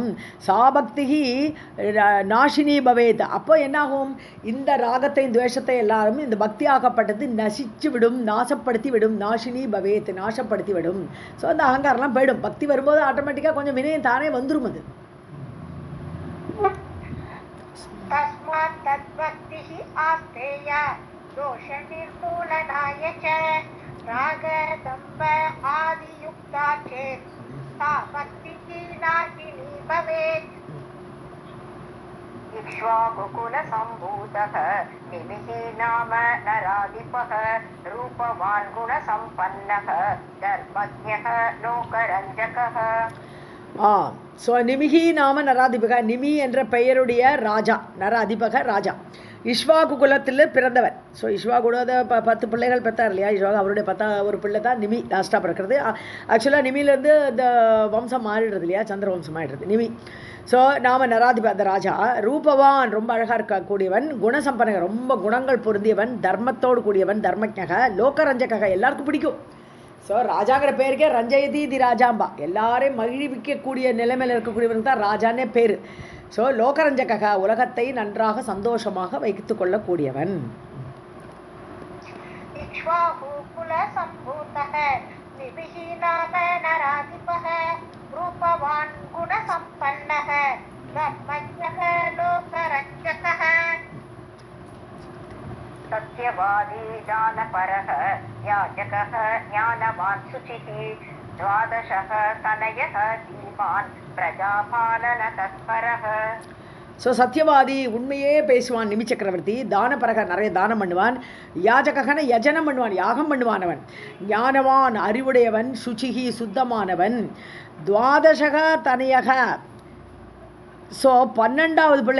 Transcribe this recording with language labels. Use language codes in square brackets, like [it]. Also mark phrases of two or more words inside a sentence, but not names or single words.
[sa] सा भक्तिः नाशिनी भवेत्. [ta] அப்போ என்னாகும், இந்த ராகத்தையும் துவேஷத்தை எல்லாரும் இந்த பக்தி ஆகப்பட்டது நசிச்சு விடும், நாசப்படுத்தி விடும். [sa] नाशिनी भवेत्, [ta] நாசப்படுத்தி விடும். ஸோ அந்த அகங்காரம்லாம் போயிடும். பக்தி வரும்போது ஆட்டோமேட்டிக்காக கொஞ்சம் வினயம் தானே வந்துடும். அது [sa] तस्मात् तद्भक्तिः आस्तेया दोष निर्मूलनाय च राग दम्भ आदियुक्ता चेत् सा भक्तिः नाशिनी भवेत्. इक्ष्वाकुकुलसम्भूतः निमिः नाम नराधिपः रूपवान् गुणसम्पन्नः धर्मज्ञः लोकरञ्जकः. [ta] ஸோ [sa] निमिः नाम नराधिपः, [ta] நிமி என்ற பெயருடைய ராஜா, நராதிபக ராஜா, இஷ்வாகு குலத்தில் பிறந்தவர். ஸோ இஷ்வாகுட 10 பிள்ளைகள் பெற்றார் இல்லையா, இஷ்வாகு அவருடைய 10 பிள்ளை தான் நிமி லாஸ்ட்டாக பிறக்கிறது. ஆக்சுவலாக நிமியிலேருந்து இந்த வம்சம் மாறிடுறது இல்லையா, சந்திர வம்சம் ஆகிடுறது நிமி. ஸோ [sa] नाम नराधिप, [ta] அந்த ராஜா ரூபவான், ரொம்ப அழகாக இருக்கக்கூடியவன், குணசம்பனக, ரொம்ப குணங்கள் பொருந்தியவன், தர்மத்தோடு கூடியவன், தர்மஜக, லோகரஞ்சக, எல்லாருக்கும் பிடிக்கும். ஸோ ராஜாங்கிற பேருக்கே [sa] रञ्जयति ति राजाम्बा, [ta] எல்லாரையும் மகிழ்விக்கக்கூடிய நிலைமையில் இருக்கக்கூடியவனுக்கு தான் ராஜானே பேர். ஸோ லோகரஞ்சக, உலகத்தை நன்றாக சந்தோஷமாக வைத்து கொள்ளக்கூடியவன். [sa] इक्ष्वाकु कुलसम्भूतः निमिः नाम नराधिपः रूपवान् गुणसम्पन्नः धर्मज्ञः लोकरक्षकः. सत्यवादी दानपरः याजकः ज्ञानवान् शुचिः द्वादशः तनयः धीमान् प्रजापालन तत्परः. [ta] ஸோ சத்தியவாதி உண்மையே பேசுவான் நிமி சக்கரவர்த்தி. தானபரக நிறைய தானம் பண்ணுவான். யாஜகன யஜனம் பண்ணுவான், யாகம் பண்ணுவானவன். ஞானவான் அறிவுடையவன். சுச்சிகி சுத்தமானவன். [sa] द्वादशः तनयः [ta] ஸோ 12வது பிள்ளை.